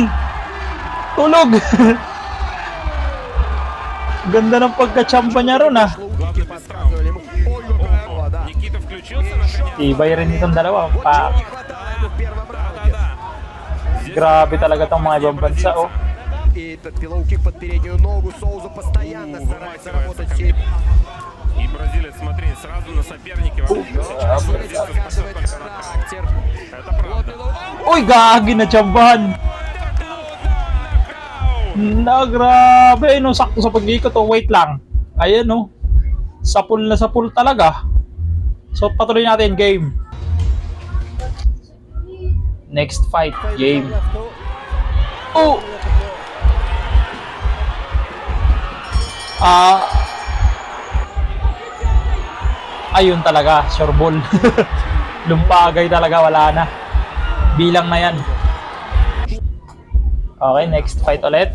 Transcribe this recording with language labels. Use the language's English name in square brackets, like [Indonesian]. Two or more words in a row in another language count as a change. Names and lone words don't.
[Filipino] Tulog. Ganda ng pagkatsamba niya ron ha. Tibay rin itong dalawa. Grabe talaga tong mga ibang bansa oh. [Russian] И бразилец, смотри, сразу на соперника. Это правда. [Filipino] Uy, gagi na tsambahan. Na grabe no, sakto sa pag-ikot oh. Wait lang. Ayan no. Sapul na sapul talaga. So patuloy natin game. [English] Next fight game. [Filipino] Oh. Ayun talaga, [English] sure ball. [Filipino] Lumpagay talaga, wala na. Bilang na yan. Okay, [English] next fight [Filipino] ulit.